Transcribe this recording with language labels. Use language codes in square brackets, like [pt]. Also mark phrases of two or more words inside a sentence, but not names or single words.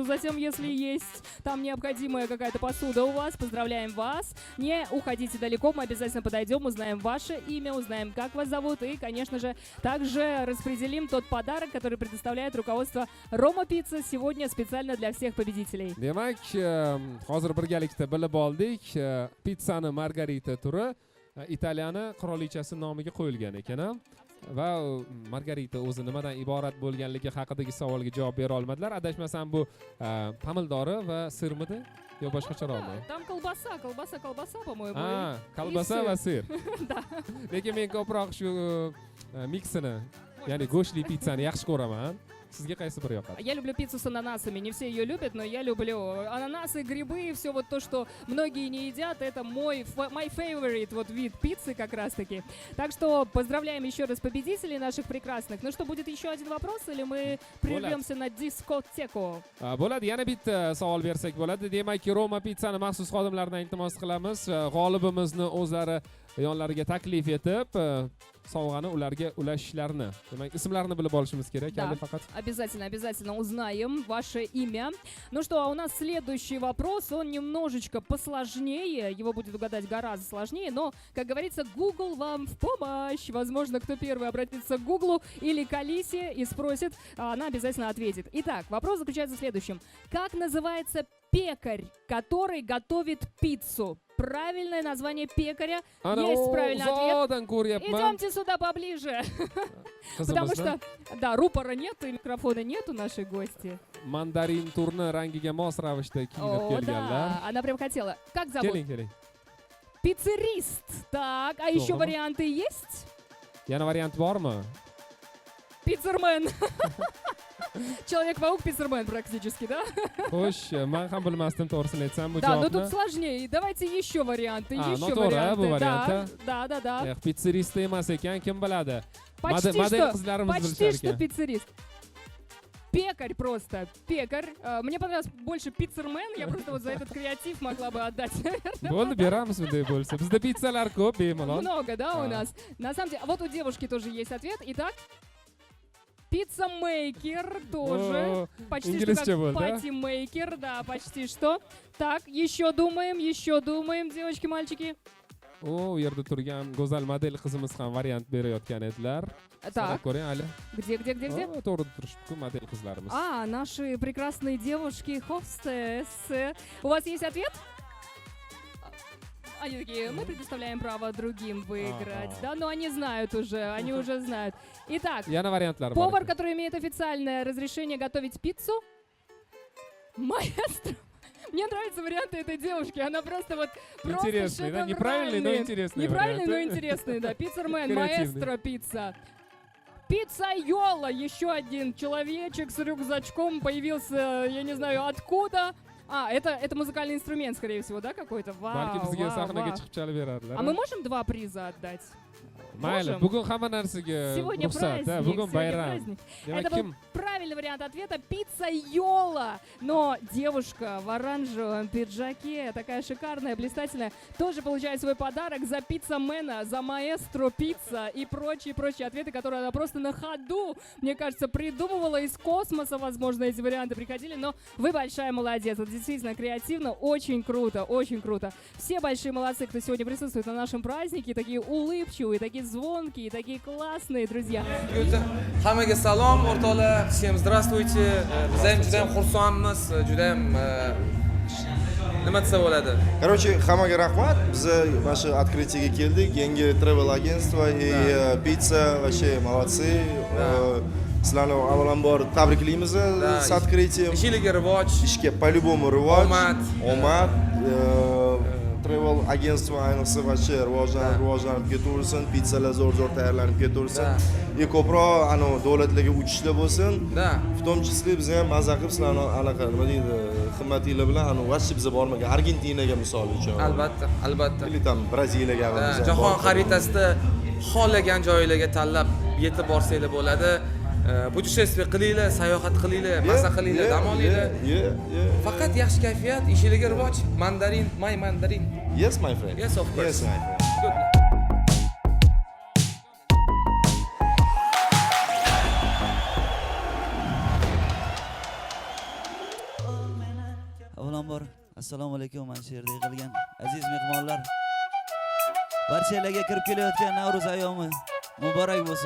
[ru] Затем, если есть там необходимая какая-то посуда у вас, поздравляем вас. Не уходите далеко, мы обязательно подойдем, узнаем ваше имя, узнаем, как вас зовут. И, конечно же, также распределим тот подарок, который предоставляет руководство Roma Pizza сегодня специально для всех победителей. [uz] Demak, hozir birgalikda bilib oldik, pizzani Margarita turi Italiyani qirolichasi nomiga qo'yilgan ekan. va margarita o'zi nimadan iborat bo'lganligi haqidagi savolga javob bera olmadilar. Adashmasam bu pomidori va sirmidi yo boshqacharoqmi? [ru] Там колбаса, по-моему. [uz] Kolbasa va sir. Lekin men ko'proq shu miksini, ya'ni go'shtli pizzani yaxshi ko'raman. Sizga qaysi biri yoqadi? [ru] Я люблю пиццу с ананасами. Не все ее любят, но я люблю ананасы, грибы, все вот то, что многие не едят. Это [en] my favorite [ru] вот вид пиццы как раз-таки. Так что поздравляем еще раз победителей наших прекрасных. Ну что, будет еще один вопрос или мы прервемся на дискотеку? [uz] Bo'ladi, yana bitta savol bersak bo'ladi. Demakki, Roma pizzani maxsus xodimlaridan iltimos qilamiz. G'olibimizni o'zlari yonlariga taklif etib, sovg'ani ularga ulashishlarini. Demak, ismlarini bilib olishimiz kerak. [ru] Да, [uz] faqat. [ru] обязательно узнаем ваше имя. Ну что, а у нас следующий вопрос, он немножечко посложнее, его будет угадать гораздо сложнее, но, как говорится, Google вам в помощь. Возможно, кто первый обратится к Гуглу или к Алисе и спросит, она обязательно ответит. Итак, вопрос заключается в следующем. Как называется пекарь, который готовит пиццу? Правильное название пекаря. Есть правильный ответ. Идемте сюда поближе. Потому что, да, рупора нет и микрофона нет у нашей гости. [uz] Mandarin turni rangiga mos ravishda kiyinib [ru] О, [uz] kelganlar. [ru] да, она прям хотела. Как зовут? [uz] Keling. [ru] Пиццерист. Так, а еще варианты есть? [uz] Yana variant bormi? [ru] Пиццермен. Человек-паук, пиццермен практически, да? [uz] Xo'sh, men ham bilmasdim to'g'risini aytsam bu [ru] Да, но [uz] javobni. [ru] тут сложнее. Давайте еще варианты, еще [uz] noto'g'ri bu [ru] варианты. [uz] variant. [ru] Да. [uz] Pizzerist emas ekan, kim biladi? [ru] Почти [uz] Model [ru] что, [uz] qizlarimiz [ru] почти [uz] bilishar [ru] что [uz] ekan. [ru] пиццерист. Пекарь просто, пекарь. Мне понравилось больше пиццермен, я просто вот за этот креатив могла бы отдать, наверное. [uz] Bo'ldi, beramiz bunday bo'lsa. Bizda pizzalar ko'p, bemalol. [ru] Много, да, у нас? На самом деле, вот у девушки тоже есть ответ. Итак, пицца-мейкер тоже. Почти [uz] инглизче [ru] что был, как да? пати-мейкер, да, почти что. Так, еще думаем, девочки, мальчики. [uz] U yerda turgan go'zal model qizimiz ham variant berayotgan edilar. [ru] Так. [uz] Ko'ring, hali. [ru] Где? [uz] To'g'ri turishibdi-ku model qizlarimiz. [ru] Наши прекрасные девушки, хостессы. У вас есть ответ? Они такие, мы предоставляем право другим выиграть. Да, но они знают уже, они уже знают. Итак, [uz] Yana variantlar bor. [ru] повар, который имеет официальное разрешение готовить пиццу. Маэстро. Мне нравятся варианты этой девушки. Она просто вот Интересный, да? Неправильный, но интересный Неправильный, но вариант. интересный, да. Пиццермен, Креативный. маэстро пицца. Пиццайола. Еще один человечек с рюкзачком появился, я не знаю откуда. Это музыкальный инструмент, скорее всего, да, какой-то? [uz] Balki [ru] Вау, [uz] bizga [ru] вау, [uz] sahnaga [ru] вау. [uz] chiqib chalib berarlar. [ru] А мы можем 2 приза отдать? [uz] Mayli, [ru] Можем? [uz] bugun hamma narsaga [ru] Сегодня [uz] ruxsat, [ru] праздник, [uz] bugun [ru] сегодня [uz] bayram. [ru] праздник. [uz] Demak, [ru] Это был [uz] kim? [ru] правильный вариант ответа. Пиццайола. Но девушка в оранжевом пиджаке, такая шикарная, блистательная, тоже получает свой подарок за пиццамена, за маэстро пицца и прочие ответы, которые она просто на ходу, мне кажется, придумывала из космоса, возможно, эти варианты приходили. Но вы большая молодец. Это действительно креативно. Очень круто, очень круто. Все большие молодцы, кто сегодня присутствует на нашем празднике. Такие улыбчивые, такие звонкие, такие классные, друзья. [uz] Hammaga salom o'rtoqlar, [ru] всем здравствуйте. [uz] Biz ham juda ham xursandmiz, juda ham nima desa bo'ladi. Короче, hammaga rahmat. Biz mana shu открытиеga keldik. [ru] Yangi travel agentство и pizza вообще молодцы. [uz] Sizlarni avvalambor tabriklaymiz [ru] с открытием. [uz] Ishingizga rivoj, Ishga по-любому rivoj. Omad. Travel agentство ayniqsa вообще rivojlanib ketaversin, pizzalar zo'r tayyorlanib ketaversin. И ko'proq davlatlarga uchishlar bo'lsin. [ru] В том числе [uz] biz ham mazza qilib sizlarni anaqa nima deydi, xizmatinglar bilan вообще biza bormagan Argentinaga misol uchun. Albatta. Или там Braziliyaga biz Jahon xaritasida xohlagan joylarga tanlab yetib borsanglar bo'ladi. Putешествие qilinglar, sayohat qilinglar, maza qilinglar, dam olinglar. Faqat yaxshi kayfiyat, ishingizga rivoj. [en] Mandarin, my mandarin. Yes, my friend. Yes, of course. Yes, my friend. Good. [uz] Avvalambor assalomu alaykum, mana shu yerda yig'ilgan aziz mehmonlar. Barchalarga kirib kelayotgan Navro'z ayyomi muborak bo'lsin.